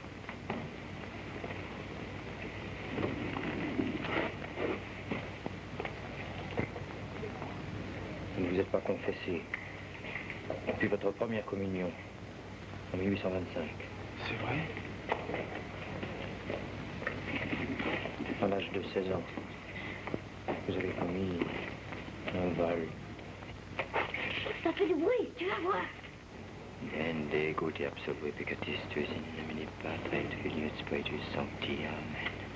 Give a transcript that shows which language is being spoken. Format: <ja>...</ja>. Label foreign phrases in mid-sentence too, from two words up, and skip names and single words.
<fr>Vous ne vous êtes pas confessé depuis votre première communion en 1825. C'est vrai? À l'âge de 16 ans, vous avez commis un vol. Ça fait du bruit, tu vas voir.</fr> <la>Ende gute absolve peccatis tuis in nomine Patri et Filii et Spiritus Sancti. Amen.</la>